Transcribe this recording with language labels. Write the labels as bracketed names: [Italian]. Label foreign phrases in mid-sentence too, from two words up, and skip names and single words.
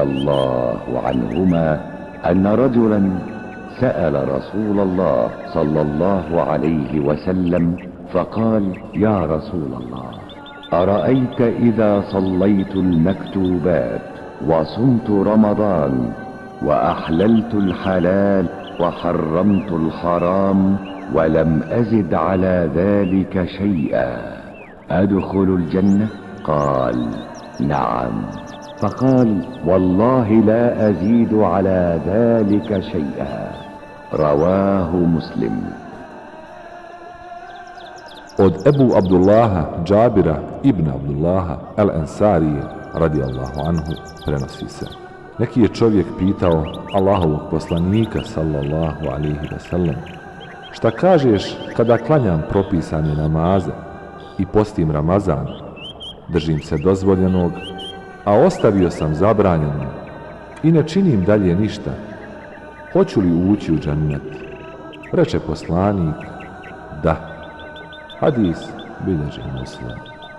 [Arabic] الله عنهما أن رجلا سأل رسول الله صلى الله عليه وسلم فقال: يا رسول الله، أرأيت إذا صليت المكتوبات وصمت رمضان وأحللت الحلال وحرمت الحرام ولم أزد على ذلك شيئا، أدخل الجنة؟ قال: نعم. فقال: والله لا أزيد على ذلك شيئا. رواه مسلم. [Bosnian] Od Ebu Abdullaha Džabira ibn Abdullaha al-Ansarije [Arabic] رضي الله عنه [Bosnian] prenosi se: neki je čovjek pitao Allahovog poslanika [Arabic] صلى الله عليه وسلم: [Bosnian] šta kažeš kada klanjam propisane namaze i postim Ramazan, držim se dozvoljenog, a ostavio sam zabranjeno i ne činim dalje ništa, hoću li ući u džennet? Reče poslanik: da. Hadis bilježi Muslim.